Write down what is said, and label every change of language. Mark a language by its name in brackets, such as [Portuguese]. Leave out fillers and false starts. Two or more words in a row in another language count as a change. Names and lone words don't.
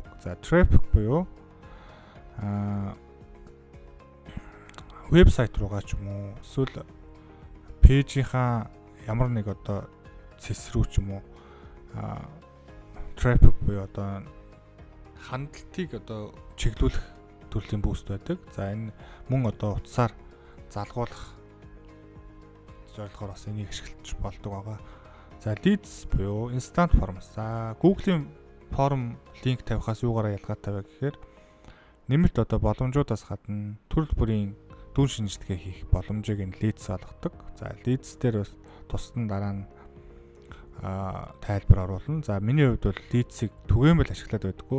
[Mongolian] За traffic буюу вебсайт руугаа ч юм уу эсвэл пэйжийнхаа ямар нэг цэс рүү ч юм уу traffic буюу хандлтыг чиглүүлэх төрлийн буст байдаг. За энэ мөн утсаар залгуулах зорилгоор бас энийг ашиглаж болдог байгаа. За leads буюу [English] instant forms. [Mongolian] За Google-ийн форм линк тавихаас юугаараа ялгаатай вэ гэхээр нэмэлт боломжуудаас гадна төрөл бүрийн дүн шинжилгээ хийх боломжийг энэ leads олгодог. За leads дээр бас тусдан дараа нь тайлбар оруулна. За миний хувьд бол leads-ийг түгээмэл ашиглаад байдаггүй.